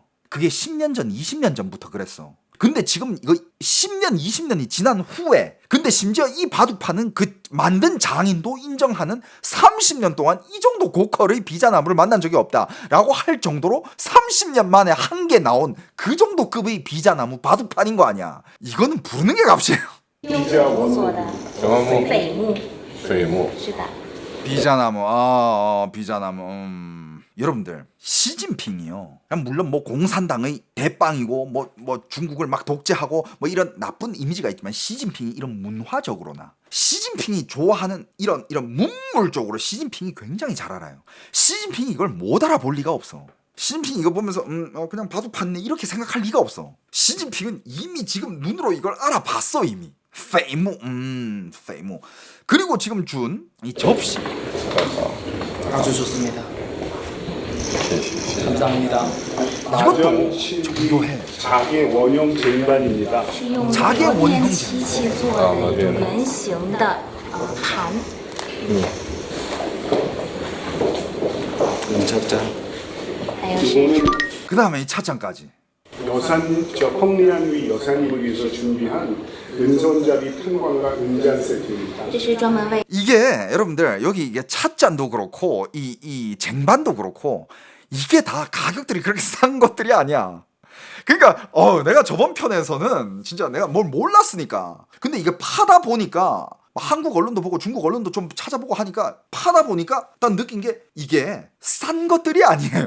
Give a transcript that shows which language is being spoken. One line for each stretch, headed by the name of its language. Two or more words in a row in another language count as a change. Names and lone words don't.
Korean: 그게 10년 전 20년 전부터 그랬어. 근데 지금 이거 10년 20년이 지난 후에 근데 심지어 이 바둑판은 그 만든 장인도 인정하는 30년 동안 이 정도 고퀄의 비자나무를 만난 적이 없다라고 할 정도로 30년 만에 한 개 나온 그 정도 급의 비자나무 바둑판인 거 아니야. 이거는 부르는 게 값이에요.
Chinese: 用木做的榧木，水木是的。
Korean: 비자나무, 비자나무. 여러분들, 시진핑이요. 물론 뭐 공산당의 대빵이고 뭐 중국을 막 독재하고 뭐 이런 나쁜 이미지가 있지만 시진핑이 이런 문화적으로나 시진핑이 좋아하는 이런 문물적으로 시진핑이 굉장히 잘 알아요. 시진핑이 이걸 못 알아볼 리가 없어. 시진핑이 이거 보면서 그냥 바둑판네 이렇게 생각할 리가 없어. 시진핑은 이미 지금 눈으로 이걸 알아봤어 이미.
Chinese: 榧木，榧木.
Korean: 그리고 지금 준 이 접시. 아주 좋습니다. 감사합니다. 가전 실비 자개 원형 쟁반입니다.
Chinese: 是用
Korean: 자개
Chinese: 磨
Korean: 원형
Chinese: 面漆器做的一种圆形的盘，
Korean: 차장
Chinese: 还有是
Korean: 이거는 그 다음에 이 찻잔까지. 펑리안위 여사님을 위해서 준비한 은손잡이 탄광과 은잔 세트입니다.
Chinese: 这是专门为
Korean: 이게 여러분들 여기 이게 찻잔도 그렇고 이 쟁반도 그렇고 이게 다 가격들이 그렇게 싼 것들이 아니야. 그러니까 내가 저번 편에서는 진짜 내가 뭘 몰랐으니까. 근데 이게 파다 보니까 한국 언론도 보고 중국 언론도 좀 찾아보고 하니까 파다 보니까 난 느낀 게 이게 싼 것들이 아니에요.